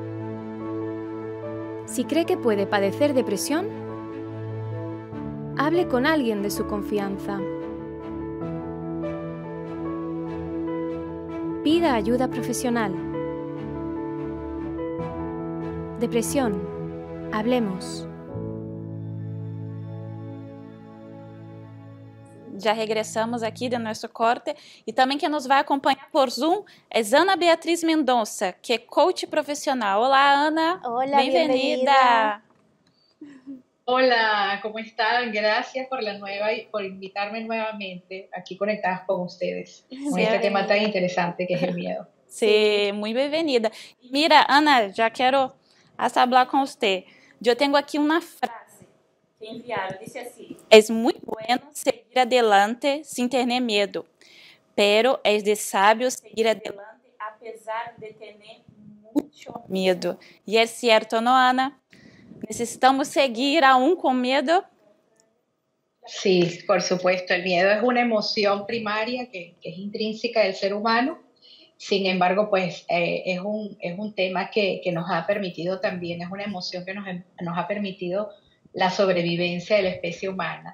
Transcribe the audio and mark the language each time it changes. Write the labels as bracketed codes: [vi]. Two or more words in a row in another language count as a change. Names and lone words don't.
[es] Si cree que puede padecer depresión, hable con alguien de su confianza. Pida ayuda profesional. Depresión. Hablemos. [pt] Já regressamos aqui de nosso corte e também quem nos vai acompanhar por Zoom é Ana Beatriz Mendonça, que é coach profissional. Olá, Ana. [es] Hola, [pt] Bem-vinda. [es] Hola, ¿cómo están? Gracias por invitarme nuevamente aquí conectadas con ustedes, con este tema tan interesante que es el miedo. Sí, muy [pt] bem-vinda. Mira, Ana, já quero [es] hasta hablar [pt] com você. Eu tenho aqui uma frase que enviaram, disse assim: [es] es muy bueno seguir adelante sin tener miedo, pero es de sabio seguir adelante a pesar de tener mucho miedo. [pt] E é certo, não, Ana? [es] ¿Necesitamos seguir aún con miedo? Sí, por supuesto, el miedo es una emoción primaria que es intrínseca del ser humano. Sin embargo, pues es un tema que nos ha permitido también, es una emoción que nos ha permitido la sobrevivencia de la especie humana.